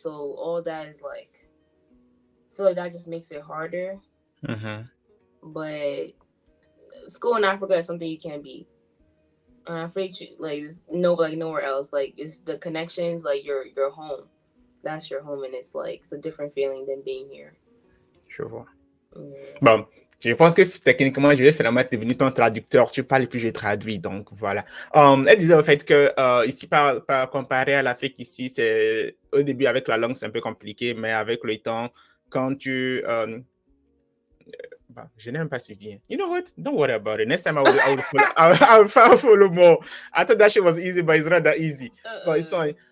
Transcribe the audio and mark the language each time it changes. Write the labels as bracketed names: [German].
[English] So all that is like, I feel like that just makes it harder. But school in Africa is something you can't beat. Africa, like nowhere else. Like it's the connections, like your home. That's your home, and it's a different feeling than being here. [French] Je vois. Bon, je pense que techniquement, je vais finalement être devenu ton traducteur. Tu parles et puis je traduis, donc voilà. Elle disait au fait que ici, par comparé à l'Afrique, ici, c'est au début avec la langue, c'est un peu compliqué, mais avec le temps, quand tu je n'ai même pas suivi. [English] You know what? Don't worry about it. Next time I will follow more. I thought that shit was easy, but it's not that easy. But it's fine.